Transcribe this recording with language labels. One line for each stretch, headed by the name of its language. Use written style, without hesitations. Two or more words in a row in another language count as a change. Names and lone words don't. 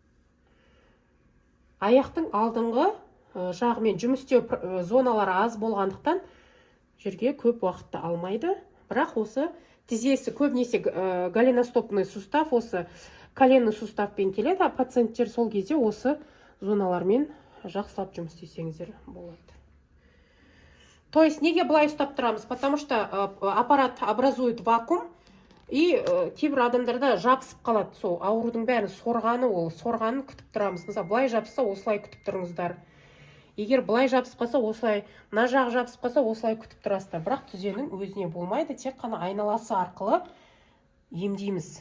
Kazakh: Аяқтың алдыңғы жағымен жұмыс істеу зоналары аз болғандықтан жерге көп уақытты алмайды. Бірақ осы тізесі көбінесе
Russian: голеностопный сустав,
Kazakh: осы
Russian: коленный суставпен
Kazakh: келеді, пациенттер сол кезде осы зоналармен жақсылап жұмыс істесеңіздер болады.
Russian: То есть
Kazakh: неге былай ұстап тұрамыз?
Russian: Потому что аппарат образует вакуум, и
Kazakh: кейбір адамдарда жабысып қалады. Сол аурудың бәрін сорғаны, ол сорғанын күтіп тұрамыз. Мысалы, былай жабысса, осылай күтіп тұрыңыздар. Егер былай жабысып қалса, осылай, мына жағы жабысып қалса, осылай күтіп тұрасыздар. Бірақ түзенің өзіне болмайды, тек қана айналасы арқылы емдейміз.